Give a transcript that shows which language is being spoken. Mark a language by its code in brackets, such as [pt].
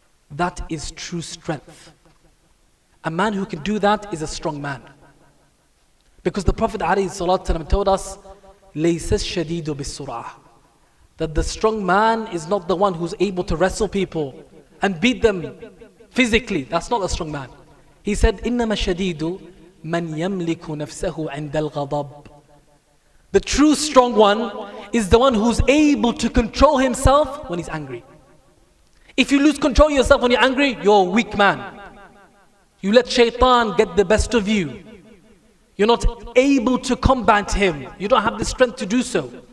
[en] That is true strength. A man who can do that is a strong man. Because the Prophet ﷺ told us, [ar] لَيْسَ الشَّدِيدُ بِالسُّرْعَةِ, [en] that the strong man is not the one who's able to wrestle people and beat them physically. That's not a strong man. He said, [ar] إِنَّمَا الشَّدِيدُ مَنْ يَمْلِكُ نَفْسَهُ عِنْدَ الْغَضَبِ. [en] The true strong one is the one who's able to control himself when he's angry. If you lose control of yourself when you're angry, you're a weak man. You let shaitan get the best of you. You're not able to combat him. You don't have the strength to do so.